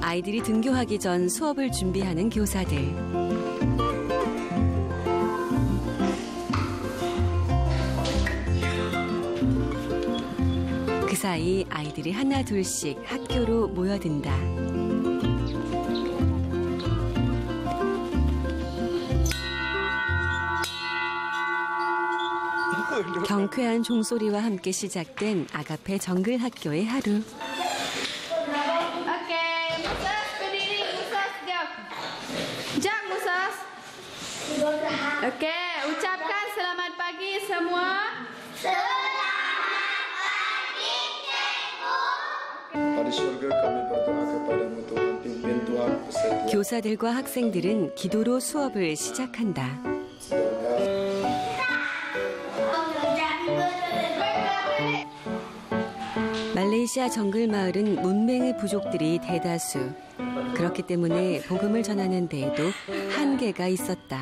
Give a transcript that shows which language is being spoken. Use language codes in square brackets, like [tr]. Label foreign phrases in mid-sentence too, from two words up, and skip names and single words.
[ko] 아이들이 등교하기 전 수업을 준비하는 교사들. 그 사이 아이들이 하나 둘씩 학교로 모여든다. 경쾌한 종소리와 함께 시작된 아가페 정글 학교의 하루. [ms] Oke, ucapkan selamat pagi semua. Selamat pagi, cikgu. [ko] 교사들과 학생들은 기도로 수업을 시작한다. 말레이시아 정글 마을은 문맹의 부족들이 대다수. 그렇기 때문에 복음을 전하는 데에도 한계가 있었다.